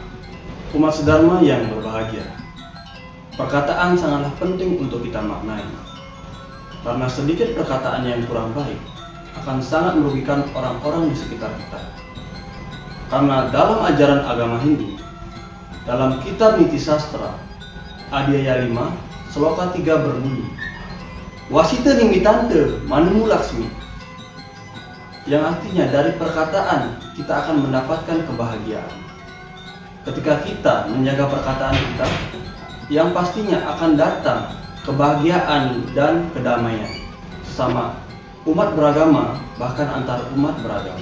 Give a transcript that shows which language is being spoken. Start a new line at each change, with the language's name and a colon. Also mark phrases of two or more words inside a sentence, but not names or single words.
Indonesian: Umat sedharma yang berbahagia, perkataan sangatlah penting untuk kita maknai, karena sedikit perkataan yang kurang baik akan sangat merugikan orang-orang di sekitar kita. Karena dalam ajaran agama Hindu, dalam kitab Niti Sastra Adhyaya 5 Sloka 3 berbunyi
Kawi: Wasita nimitante manemu laksmi,
Indonesian: yang artinya dari perkataan kita akan mendapatkan kebahagiaan. Ketika kita menjaga perkataan kita, yang pastinya akan datang kebahagiaan dan kedamaian sesama umat beragama, bahkan antar umat beragama.